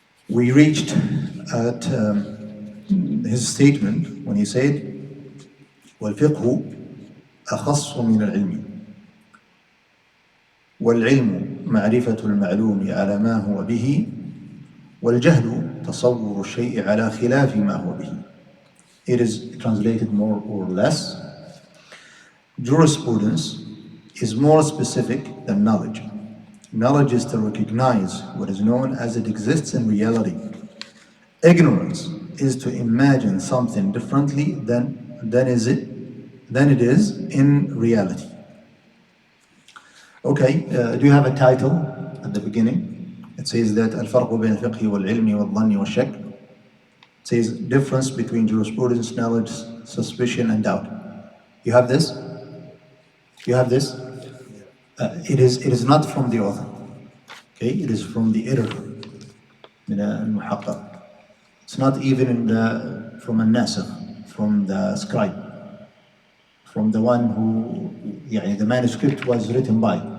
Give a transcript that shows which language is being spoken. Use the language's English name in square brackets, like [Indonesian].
[English] We reached at his statement when he said [Arabic] والفقه أخص من العلم والعلم معرفة المعلوم على ما هو به والجهل تصور الشيء على خلاف ما هو به. [English] It is translated more or less. Jurisprudence is more specific than knowledge. Knowledge is to recognize what is known as it exists in reality. Ignorance is to imagine something differently than it is in reality. Okay, do you have a title at the beginning? It says that [Arabic] الفرق بين الفقه والعلم والظن والشك. [English] It says difference between jurisprudence, knowledge, suspicion, and doubt. You have this? You have this? It is not from the author. Okay, it is from the editor. It's not even from a nasikh, from the scribe, from the one who the manuscript was written by.